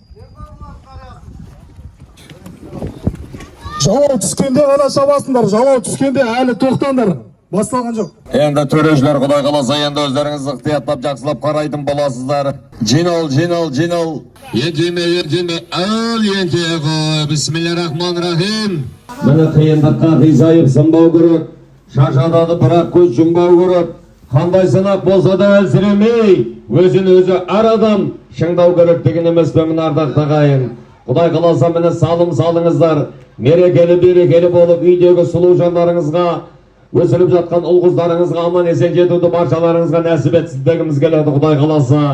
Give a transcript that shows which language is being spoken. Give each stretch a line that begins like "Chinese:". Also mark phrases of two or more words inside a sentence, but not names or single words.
Kazakh: Жалау түскенде ғана шабасыңдар, жалау түскенде әлі тоқтаңдар. Басталған жоқ. Енді төрешілер, Құдай қаласа, енді өздеріңіз ықтияттап жақсылап қарайтын боласыздар. Жинал. Ентеме, әл ентеме ғой.
Arabic: بسم الله الرحمن الرحيم.
Kazakh: Міне қиындыққа қисайып сынбау керек. Шашадады бірақ көз жұмбау керек. Қандай сынақ болса да әлсіремей, өзін өзі әр адам шыңдау керек деген емес пе мына ардақты ағайын. Құдай қаласа, міне салыңыздар. Мерекелі болып үйдегі сұлу жандарыңызға, өсіліп жатқан ұл-қыздарыңызға аман есен жетуді баршаларыңызға нәсіп етсін дегіміз келеді, Құдай қаласа.